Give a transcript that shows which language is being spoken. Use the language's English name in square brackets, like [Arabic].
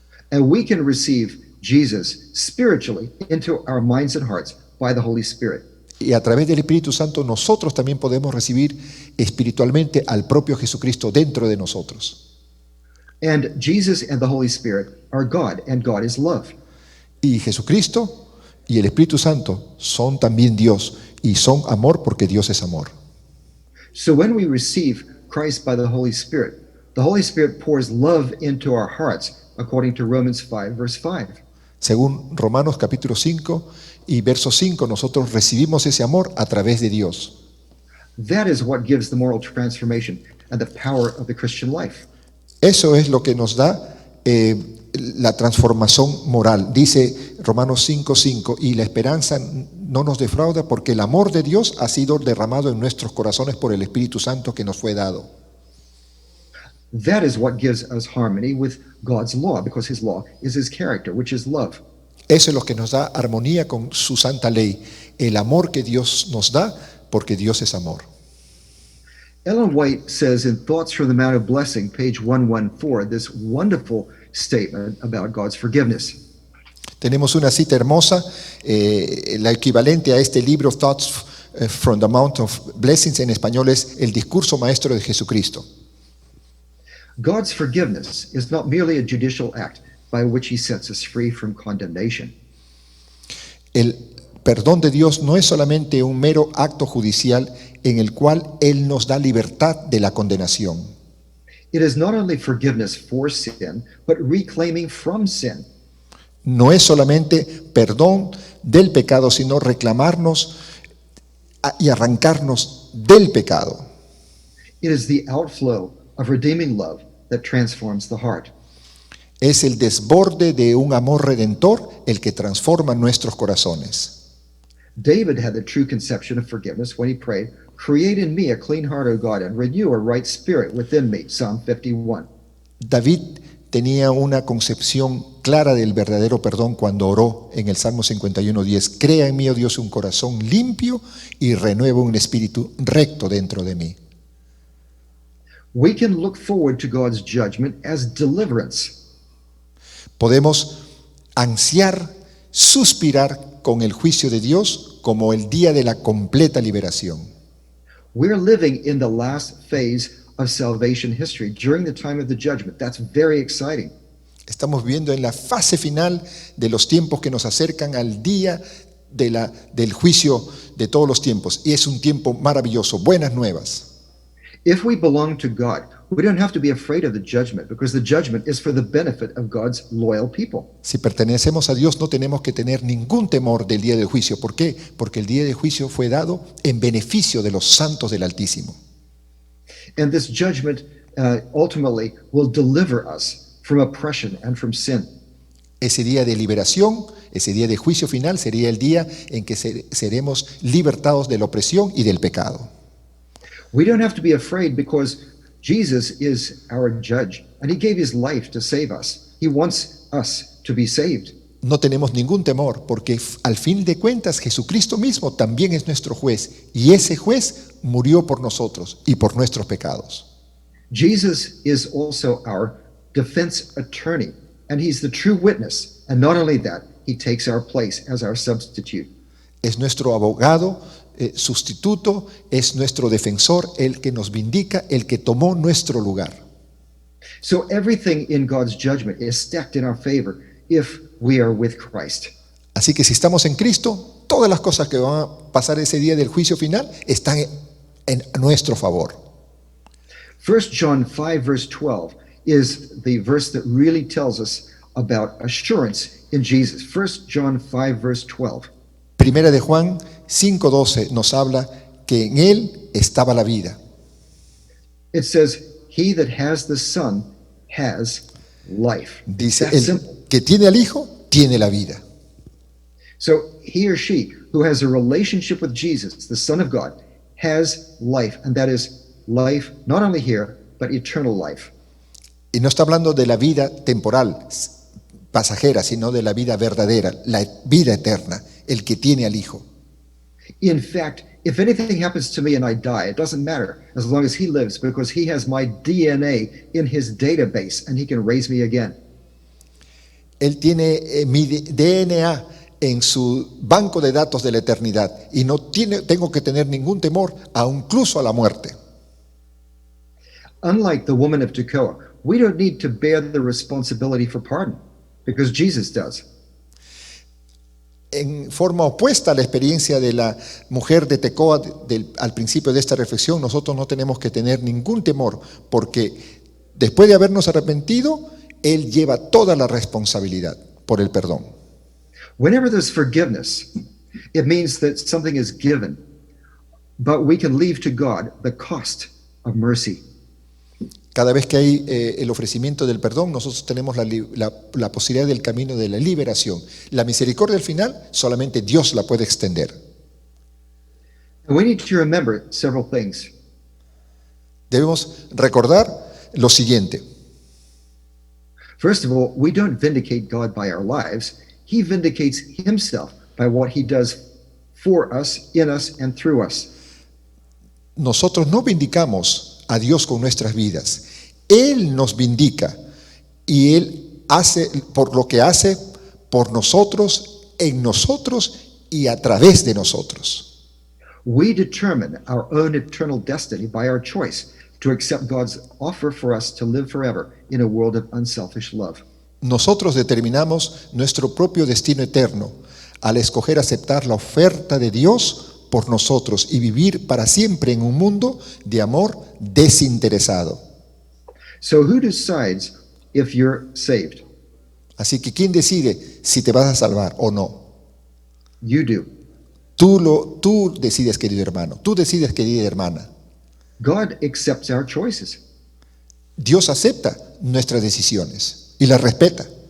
[English] And we can receive Jesus spiritually into our minds and hearts by the Holy Spirit. [Spanish] Y a través del Espíritu Santo nosotros también podemos recibir espiritualmente al propio Jesucristo dentro de nosotros. [English] And Jesus and the Holy Spirit are God, and God is love. [Spanish] Y Jesucristo y el Espíritu Santo son también Dios y son amor porque Dios es amor. [English] So when we receive Christ by the Holy Spirit pours love into our hearts, according to Romans 5, verse 5. [Spanish] Según Romanos capítulo 5 y verso 5, nosotros recibimos ese amor a través de Dios. [English] That is what gives the moral transformation and the power of the Christian life. [Spanish] Eso es lo que nos da la transformación moral. Dice Romanos 5:5, y la esperanza no nos defrauda porque el amor de Dios ha sido derramado en nuestros corazones por el Espíritu Santo que nos fue dado. [English] That is what gives us harmony with God's law, because his law is his character, which is love. [Spanish] Eso es lo que nos da armonía con su santa ley, el amor que Dios nos da, porque Dios es amor. [English] Ellen White says in Thoughts from the Mount of Blessing, page 114, this wonderful statement about God's forgiveness. [Spanish] Tenemos una cita hermosa, la equivalente a este libro, Thoughts from the Mount of Blessings, en español es el discurso maestro de Jesucristo. [English] God's forgiveness is not merely a judicial act by which he sets us free from condemnation. [Spanish] El perdón de Dios no es solamente un mero acto judicial en el cual Él nos da libertad de la condenación. [English] It is not only forgiveness for sin, but reclaiming from sin. [Spanish] No es solamente perdón del pecado, sino reclamarnos y arrancarnos del pecado. [English] It is the outflow of redeeming love that transforms the heart. [Spanish] Es el desborde de un amor redentor el que transforma nuestros corazones. [English] David had the true conception of forgiveness when he prayed, "Create in me a clean heart, O God, and renew a right spirit within me." Psalm 51. [Spanish] David tenía una concepción clara del verdadero perdón cuando oró en el Salmo 51:10. Crea en mí, oh Dios, un corazón limpio y renueva un espíritu recto dentro de mí. [English] We can look forward to God's judgment as deliverance. [Spanish] Podemos ansiar, suspirar con el juicio de Dios como el día de la completa liberación. [English] We're living in the last phase of salvation history during the time of the judgment. That's very exciting. [Spanish] Estamos viendo en la fase final de los tiempos que nos acercan al día del juicio de todos los tiempos. Y es un tiempo maravilloso, buenas nuevas. [English] If we belong to God, we don't have to be afraid of the judgment, because the judgment is for the benefit of God's loyal people. [Spanish] Si pertenecemos a Dios, no tenemos que tener ningún temor del día del juicio. ¿Por qué? Porque el día del juicio fue dado en beneficio de los santos del Altísimo. [English] And this judgment ultimately will deliver us from oppression and from sin. [Spanish] Ese día de liberación, ese día de juicio final, sería el día en que seremos libertados de la opresión y del pecado. [English] We don't have to be afraid because Jesus is our judge and he gave his life to save us. He wants us to be saved. [Spanish] No tenemos ningún temor porque al fin de cuentas Jesucristo mismo también es nuestro juez y ese juez murió por nosotros y por nuestros pecados. [English] Jesus is also our defense attorney and he's the true witness. And not only that, he takes our place as our substitute. [Spanish] Es nuestro abogado, sustituto, es nuestro defensor, el que nos vindica, el que tomó nuestro lugar. [English] So everything in God's judgment is stacked in our favor if we are with Christ. [Spanish] Así que si estamos en Cristo, todas las cosas que van a pasar ese día del juicio final están en nuestro favor. [English] 1 John 5 verse 12 is the verse that really tells us about assurance in Jesus. 1 John 5 verse 12. [Spanish] Primera de Juan 5:12 nos habla que en él estaba la vida. [English] It says, he that has the Son has life. [Spanish] Dice, [English] That's [Spanish] el [English] simple. [Spanish] que tiene al Hijo, tiene la vida. [English] So he or she who has a relationship with Jesus, the Son of God, has life. And that is life not only here, but eternal life. [Spanish] Y no está hablando de la vida temporal, pasajera, sino de la vida verdadera, la vida eterna, el que tiene al Hijo. [English] In fact, if anything happens to me and I die, it doesn't matter as long as he lives because he has my DNA in his database and he can raise me again. [Spanish] Él tiene mi DNA en su banco de datos de la eternidad y no tengo que tener ningún temor, incluso a la muerte. [English] Unlike the woman of Tekoa, we don't need to bear the responsibility for pardon because Jesus does. [Spanish] En forma opuesta a la experiencia de la mujer de Tecoa al principio de esta reflexión, nosotros no tenemos que tener ningún temor porque después de habernos arrepentido, Él lleva toda la responsabilidad por el perdón. [English] Whenever there's forgiveness, it means that something is given, but we can leave to God the cost of mercy. [Spanish] Cada vez que hay el ofrecimiento del perdón, nosotros tenemos la posibilidad del camino de la liberación. La misericordia al final, solamente Dios la puede extender. [English] And we need to remember several things. [Spanish] Debemos recordar lo siguiente. [English] First of all, we don't vindicate God by our lives. He vindicates himself by what he does for us, in us, and through us. [Spanish] Nosotros no vindicamos a Dios con nuestras vidas. Él nos vindica y Él hace por lo que hace por nosotros, en nosotros y a través de nosotros. [English] We determine our own eternal destiny by our choice to accept God's offer for us to live forever in a world of unselfish love. [Spanish] Nosotros determinamos nuestro propio destino eterno al escoger aceptar la oferta de Dios por nosotros y vivir para siempre en un mundo de amor desinteresado. [English] So who decides if you're saved? [Spanish] Así que ¿quién decide si te vas a salvar o no? [English] You do. [Spanish] Tú decides, querido hermano. Tú decides, querida hermana. [English] God accepts our choices. [Spanish] Dios acepta nuestras decisiones y las respeta.